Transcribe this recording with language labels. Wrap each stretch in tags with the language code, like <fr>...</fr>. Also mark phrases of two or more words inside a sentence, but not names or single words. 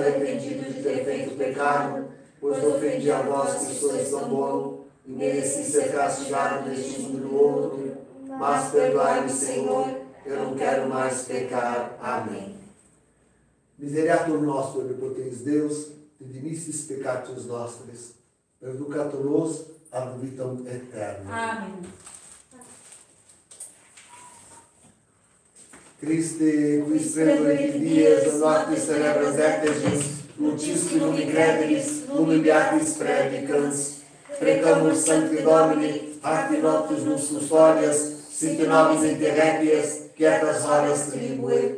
<pt>arrependido de ter feito pecado, pois ofendi a vós que sois tão bom, e mereci ser castigado neste mundo e no outro, mas perdoai-me, Senhor, eu não quero mais pecar. Amém.</pt> <la>Miseriatur nostro, omnipotens Deus, dimissis peccatus nostris, perducatur nos ad vitam aeternam.</la> <pt>Amém.</pt> <la>Christe, qui splendori dies, noctis tenebras dectegis, lucisque lumi crederis, lumi beatis predicans, precamus sancti Domini, arte noctis nus custodias, sit nobis interrequies, quietas horas tribue.</la>